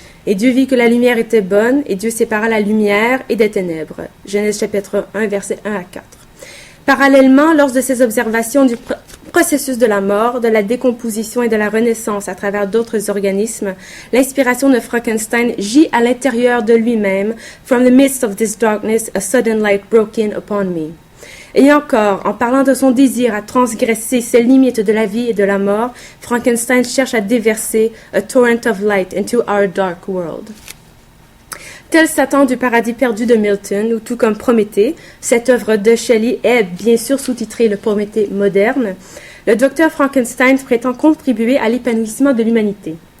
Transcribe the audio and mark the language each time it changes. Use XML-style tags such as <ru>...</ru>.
<fr>Et Dieu vit que la lumière était bonne, et Dieu sépara la lumière et des ténèbres. Genèse chapitre 1, versets 1 à 4. Parallèlement, lors de ses observations du processus de la mort, de la décomposition et de la renaissance à travers d'autres organismes, l'inspiration de Frankenstein gît à l'intérieur de lui-même.</fr> <en>From the midst of this darkness, a sudden light broke in upon me.</en> <fr>Et encore, en parlant de son désir à transgresser ces limites de la vie et de la mort, Frankenstein cherche à déverser</fr> <en>a torrent of light into our dark world.</en> <fr>Tel Satan du paradis perdu de Milton, ou tout comme Prométhée, cette œuvre de Shelley est bien sûr sous-titrée le Prométhée moderne, le docteur Frankenstein prétend contribuer à l'épanouissement de l'humanité.</fr>